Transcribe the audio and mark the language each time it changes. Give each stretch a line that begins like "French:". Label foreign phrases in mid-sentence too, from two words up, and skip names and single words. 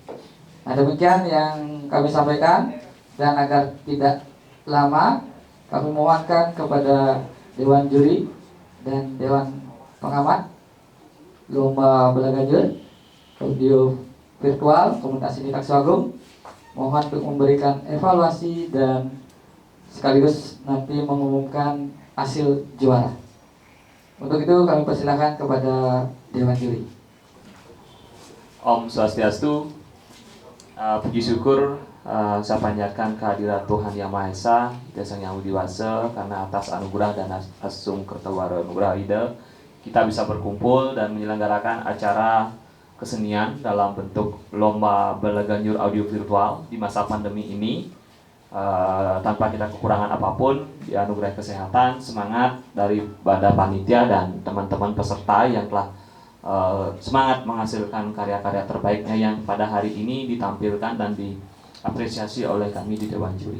Indonesian: Nah, demikian yang kami sampaikan, dan agar tidak lama kami mohonkan kepada Dewan Juri dan Dewan Pengamat lomba belajar audio virtual Komunitas Seni Taksuagung, mohon untuk memberikan evaluasi dan sekaligus nanti mengumumkan hasil juara. Untuk itu kami persilahkan kepada Dewan Juri. Om Swastiastu. Puji syukur saya panjatkan kehadirat Tuhan Yang Maha Esa, Sang Yang Widiwasa, karena atas anugerah dan asung kertawara anugerah ida kita bisa berkumpul dan menyelenggarakan acara kesenian dalam bentuk lomba belaganjur audio virtual di masa pandemi ini, tanpa kita kekurangan apapun, dianugerah kesehatan, semangat dari badan panitia dan teman-teman peserta yang telah semangat menghasilkan karya-karya terbaiknya yang pada hari ini ditampilkan dan diapresiasi oleh kami di Dewan Juri.